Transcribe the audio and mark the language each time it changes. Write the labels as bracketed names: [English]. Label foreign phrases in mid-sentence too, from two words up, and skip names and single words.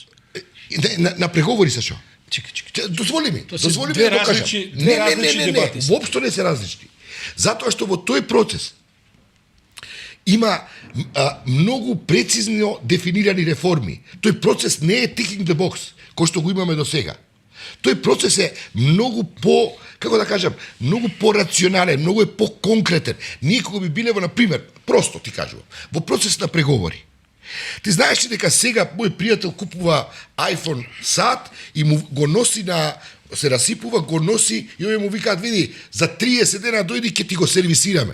[Macedonian] На преговори, Сашо. Чекај. Дозволи ми да го кажам. Не, воопшто не се различни. Затоа што во тој процес има многу прецизно дефинирани реформи. Тој процес не е [English] ticking the box, [Macedonian] кој што го имаме до сега. Тој процес е многу како да кажам, многу по-рационален, многу е по-конкретен. Ние кога би биле во, например, просто ти кажувам, во процес на преговори. Ти знаеш ли дека сега мој пријател купува iPhone сат и му го носи се расипува, го носи и овие му викаат, види, за 30 дена дојди ќе ти го сервисираме.